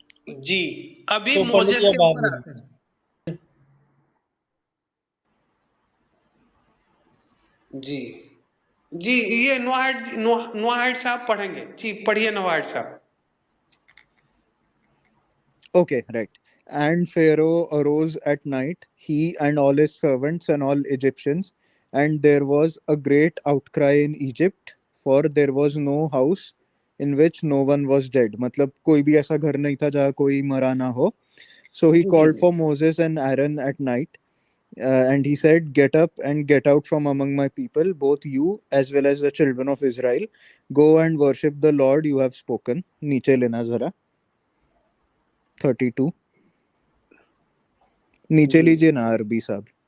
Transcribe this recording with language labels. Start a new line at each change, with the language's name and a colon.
Hindi: जी, अभी तो पंडित मोजेस जी के अब आप ऊपर बोलिए। आते हैं। जी जी, ये नोहाइड साहब पढ़ेंगे। जी पढ़िए नोहाइड साहब।
English: Okay, right. And Pharaoh arose at night, he and all his servants and all Egyptians, and there was a great outcry in Egypt, for there was no house in which no one was dead.
Hindi: मतलब कोई भी ऐसा घर नहीं था जहाँ कोई मरा ना हो.
English: So he called for Moses and Aaron at night, and he said, "Get up and get out from among my people, both you as well as the children of Israel. Go and worship the Lord you have spoken."
Hindi: नीचे लेना जरा 32 नीचे लीजिए ना अरबी साहब।